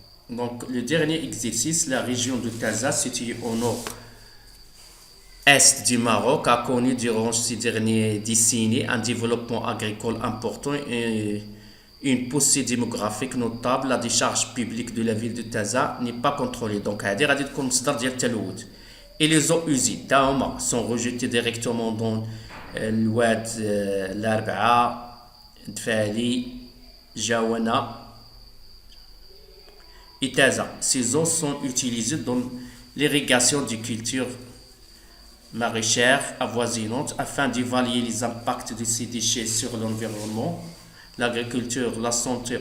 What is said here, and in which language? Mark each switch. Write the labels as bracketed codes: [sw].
[fr] Donc le dernier exercice, la région de Taza située au nord-est du Maroc a connu durant ces dernières décennies un développement agricole important et une poussée démographique notable. La décharge publique de la ville de Taza n'est pas contrôlée. [ar] Donc هذه غادي تكون مصدر ديال التلوث. [fr] Et les eaux usées [ar] تاهما [fr] sont rejetées directement dans الواد الأربعة دفالي جاونة et Taza. Ces eaux sont utilisées dans l'irrigation des cultures maraîchères avoisinantes afin d'évaluer les impacts de ces déchets sur l'environnement, l'agriculture, la santé.